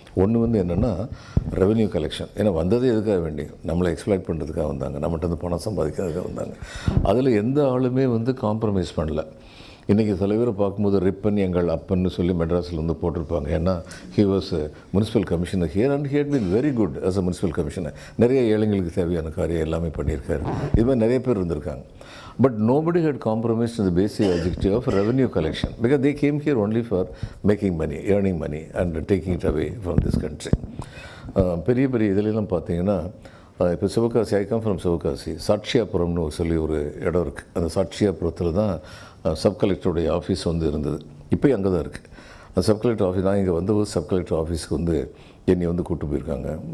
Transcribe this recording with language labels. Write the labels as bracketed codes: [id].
[ta] ஒன்று வந்து என்னென்னா ரெவென்யூ கலெக்ஷன். ஏன்னா வந்தது எதுக்காக வேண்டி, நம்மளை எக்ஸ்ப்ளாய்ட் பண்ணுறதுக்காக வந்தாங்க, நம்மகிட்ட வந்து பணம் சம்பாதிக்கிறதுக்காக வந்தாங்க. அதில் எந்த ஆளுமே வந்து காம்ப்ரமைஸ் பண்ணல. இன்றைக்கி சில பேரை பார்க்கும்போது ரிப்பன் எங்கள் அப்பன்னு சொல்லி மெட்ராஸில் வந்து போட்டிருப்பாங்க. ஏன்னா [en] He was municipal commissioner here and he had been very good as a municipal commissioner. [ta] நிறைய ஏழைங்களுக்கு தேவையான காரியம் எல்லாமே பண்ணியிருக்காரு. இது மாதிரி நிறைய பேர் இருந்திருக்காங்க. [en] But nobody had compromised in the basic objective of revenue collection because they came here only for making money, earning money and taking it away from this country. [ta] பெரிய பெரிய இதிலெல்லாம் பார்த்தீங்கன்னா, இப்போ Sivakasi, [en] I come from [ta] Sivakasi, சாட்சியாபுரம்னு சொல்லி ஒரு இடம் இருக்குது. அந்த சாட்சியாபுரத்தில் தான் சப் கலெக்டருடைய ஆஃபீஸ் வந்து இருந்தது. இப்போயும் அங்கே தான் இருக்குது. அந்த சப் கலெக்டர் ஆஃபீஸ் நான் இங்கே வந்தபோது சப் கலெக்டர் ஆஃபீஸ்க்கு வந்து என்னை வந்து கூப்பிட்டு போயிருக்காங்க.